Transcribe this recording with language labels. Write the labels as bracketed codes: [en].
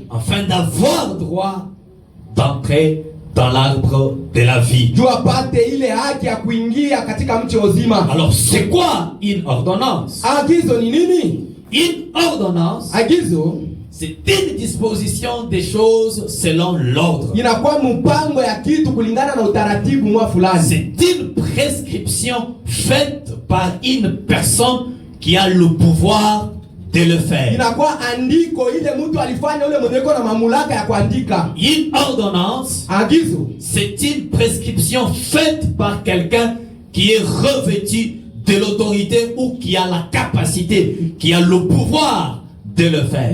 [fr] afin d'avoir droit d'entrer dans l'arbre de la vie. [sw] juu apate ile haki ya kuingia katika mti wa uzima. [fr] Alors, c'est quoi une ordonnance? [sw] Agizo ni nini? [fr] Une ordonnance, [sw] Agizo [fr] c'est une disposition des choses selon l'ordre. [sw] inakuwa mpango ya kitu kulingana na utaratibu mwa fulani. [fr] C'est une prescription faite par une personne qui a le pouvoir de le faire. [sw] Inakuwa andiko ile mtu alifanya, ule mwenye na mamlaka ya kuandika. [fr] Une ordonnance, [sw] Agizo [fr] c'est une prescription faite par quelqu'un qui est revêtu de l'autorité ou qui a la capacité, qui a le pouvoir de le faire.